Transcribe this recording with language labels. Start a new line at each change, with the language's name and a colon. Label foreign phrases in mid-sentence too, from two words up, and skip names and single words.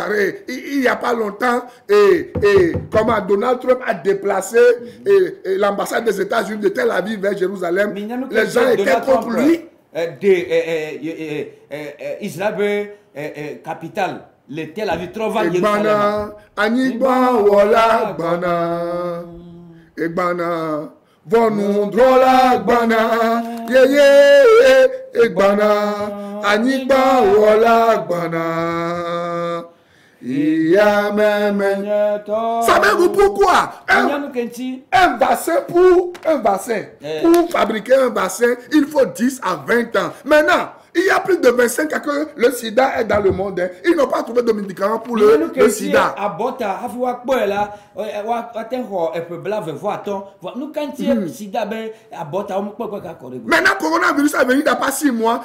French: Il n'y a pas longtemps, comment Donald Trump a déplacé l'ambassade des États-Unis de Tel Aviv vers Jérusalem. Les gens étaient contre lui. Israël, capitale. Le Tel Aviv trouve Jérusalem.
Ewe: Egbana, vonu drola gbana, egbana, anigba wola gbana.
French: Savez-vous pourquoi? Un bassin pour fabriquer un bassin, il faut 10 à 20 ans. Maintenant, il y a plus de 25 ans que le sida est dans le monde. Ils n'ont pas trouvé de médicaments pour le sida. Maintenant, coronavirus est venu il n'y a pas 6 mois.